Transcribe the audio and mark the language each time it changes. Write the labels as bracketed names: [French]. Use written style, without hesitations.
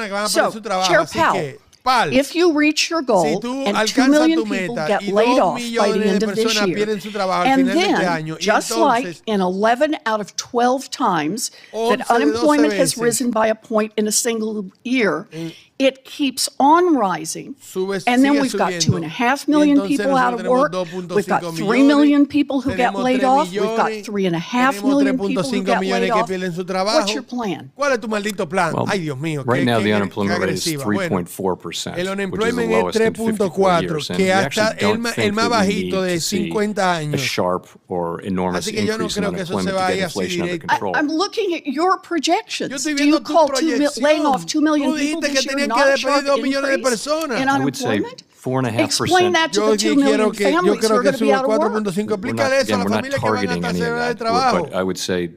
[English] So, Chair Powell, if you reach your goal and 2 million people get laid off by the end of this year, and then, just like in 11 out of 12 times that unemployment has risen by a point in a single year, it keeps on rising, and then we've got 2.5 million people out of work, we've got 3 million people who get laid off, we've got 3.5 million people who get laid off. What's your plan? [Spanish] ¿Cuál es tu maldito plan? [English] Well, [Spanish] Ay, Dios mío. [English] Right now the unemployment rate is 3.4%, [Spanish] el unemployment es 3.4, que hasta el más bajito de 50 años. [English] A sharp or enormous increase in unemployment to get inflation under control. I'm looking at your projections. Do you call laying off 2 million people this year not a sharp increase in unemployment? 4.5%. Explain that to the 2 million families who are going to be out of work. We're not targeting any of that, but I would say